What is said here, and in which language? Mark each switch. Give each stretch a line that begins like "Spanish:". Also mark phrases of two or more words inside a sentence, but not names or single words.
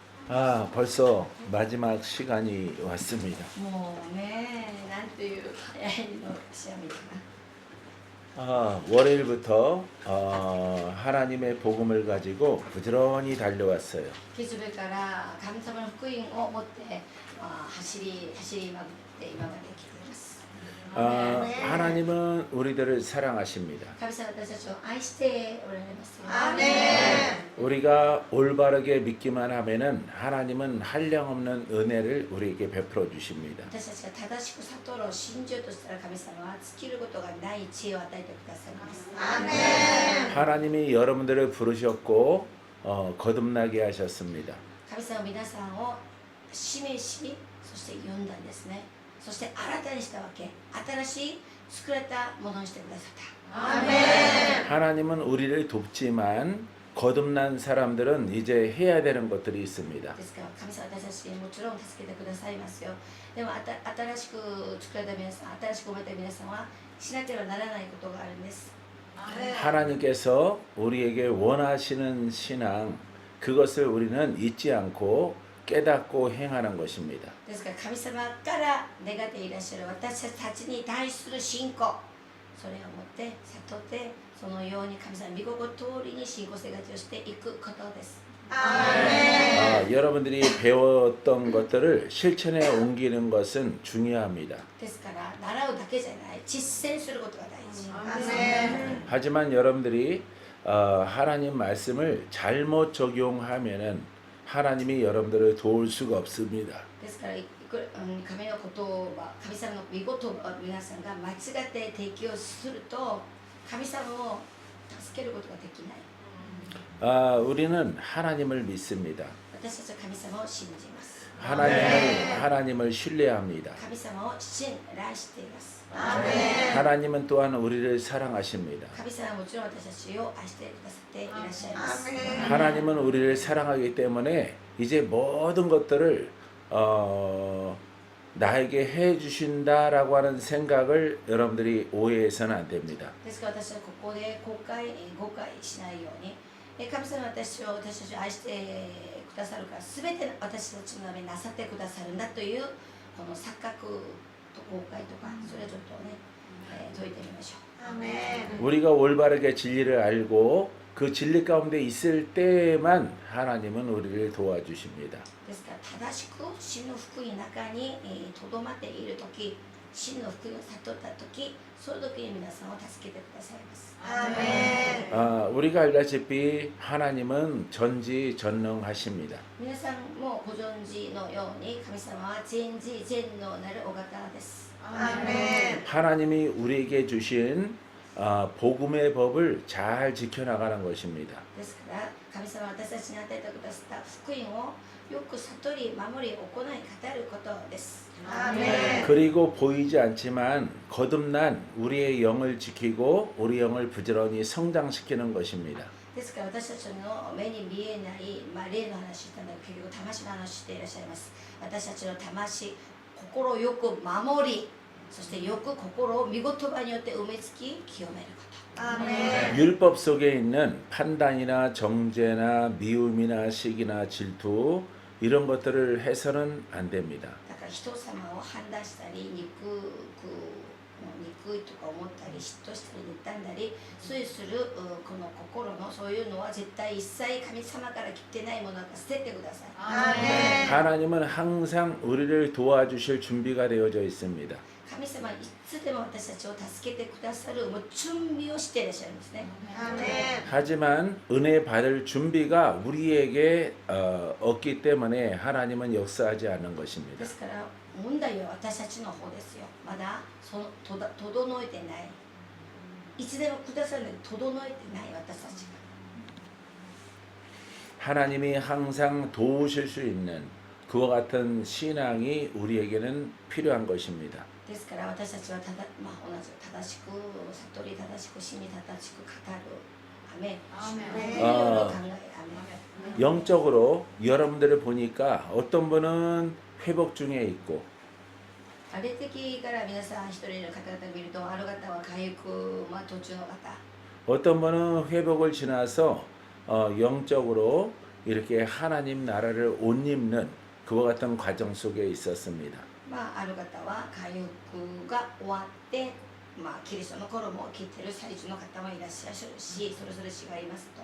Korean: 벌써 마지막 시간이 왔습니다.
Japanese: もうね、なんという早いのしやみかな。
Korean: 월요일부터 하나님의 복음을 가지고 부지런히 달려왔어요.
Japanese: 月曜日から神様の福音を持って走りまくって今まで来ています。
Korean: 하나님은 우리들을 사랑하십니다.
Japanese: 神様は私たちを愛しておられますよ。
Korean: 우리가 올바르게 믿기만 하면은 하나님은 한량없는 은혜를 우리에게 베풀어 주십니다.
Japanese: 私たちが正しく悟ろう信じようとしたら神様は尽きることがない知恵を与えてくださいます。
Korean: 하나님이 여러분들을 부르셨고 거듭나게 하셨습니다.
Japanese: 神様は皆さんを指名し、そして呼んだんですね。そして新たにしたわけ、新しい作られたものにしてくださった。
Korean: 하나님은 우리를 돕지만 거듭난 사람들은 이제 해야 되는 것들이 있습니다.
Japanese: ですから神様は私たちにもちろん助けてくださいますよ。でも新しく作られた皆さん、新しく生まれた皆さんはしなければならないことがあるんです。
Korean: 하나님께서 우리에게 원하시는 신앙 그것을 우리는 잊지 않고 깨닫고 행하는 것입니다.
Japanese: ですから神様から願っていらっしゃる私たちに対する信仰、それを持って悟ってそのように神様の御心通りに信仰生活をしていくことです。
Korean: 여러분들이 배웠던 것들을 실천에 옮기는 것은 중요합니다.
Japanese: ですから習うだけじゃない実践することが大事。
Korean: 하지만 여러분들이 하나님 말씀을 잘못 적용하면은 하나님이 여러분들을 도울 수가 없습니다.
Japanese: ですから神の言葉、神様の御言葉を皆さんが間違って適用すると神様を助けることができない。
Korean: 우리는 하나님을 믿습니다.
Japanese: 私たちは神様を信じます。
Korean: 하나님을 신뢰합니다.
Japanese: 神様を信頼しています。
Korean: 하나님은 또한 우리를 사랑하십니다.
Japanese: 神様はもちろん私たちを愛してくださっていらっしゃいます。
Korean: 하나님은 우리를 사랑하기 때문에 이제 모든 것들을 나에게 해 주신다라고 하는 생각을 여러분들이 오해해서는 안 됩니다.
Japanese: ですから私はここで誤解しないように、神様は私たちを愛してくださるから全て私たちのためになさってくださるんだというこの錯覚と誤解とかそれをちょっとね、解いてみましょう。
Korean: 우리가 올바르게 진리를 알고 그 진리 가운데 있을 때만 하나님은 우리를 도와주십니다.
Japanese: ですから正しく真の福音の中にとどまっているとき、真の福音を悟ったとき、その時に皆さんを助けてくださいます。
Korean: 우리가 알다시피 하나님은 전지전능하십니다.
Japanese: 皆さんもご存知のように神様は全知全能なるお方です。
Korean: 하나님이 우리에게 주신 복음의 법을 잘 지켜나가는 것입니다.
Japanese: ですから神様は私たちに与えてくださった福音をよく悟り守り行い語ることです。
Korean: 그리고 보이지 않지만 거듭난 우리의 영을 지키고 우리 영을 부지런히 성장시키는 것입니다.
Japanese: ですから私たちの目に見えない、霊の話したの結局魂の話していらっしゃいます。私たちの魂、心をよく守り、そしてよく心を御言葉によって埋めつき清めること。
Korean: 율법 속에 있는 판단이나 정죄나 미움이나 시기나 질투 이런 것들을 해서는 안 됩니다.
Japanese: だから人様を判断したり憎いとか思ったり嫉妬したり妬んだり推するこの心のそういうのは絶対一切神様から来てないものだから捨ててください。
Korean: 하나님은 항상 우리를 도와주실 준비가 되어져 있습니다.
Japanese: 神様はいつでも私たちを助けてくださるもう準備をしていらっしゃるんですね。
Korean: 하지만 은혜 받을 준비가 우리에게 없기 때문에 하나님은 역사하지 않는
Japanese: で
Korean: 것입니다.
Japanese: すから問題は私たちの方ですよ。まだ整えてない。いつでもくださるのに整えてない私たちが。
Korean: 하나님이 항상 도우실 수 있는 그와 같은 신앙이 우리에게는 필요한 것입니다.
Japanese: ですから私たちは同じ正しく悟り正しく真に正しく語る。アメン。考えアメン。
Korean: 영적으로 여러분들을 보니까 어떤 분은 회복 중에 있고
Japanese: 霊的から皆さん一人の方々を見るとある方は回復、途中の方
Korean: 어떤 분은 회복을 지나서 영적으로 이렇게 하나님 나라를 옷 입는 그와 같은 과정 속에 있었습니다.
Japanese: まあ、ある方は回復が終わって、まあ、キリストの衣を着ている最中の方もいらっしゃるし、それぞれ違いますと。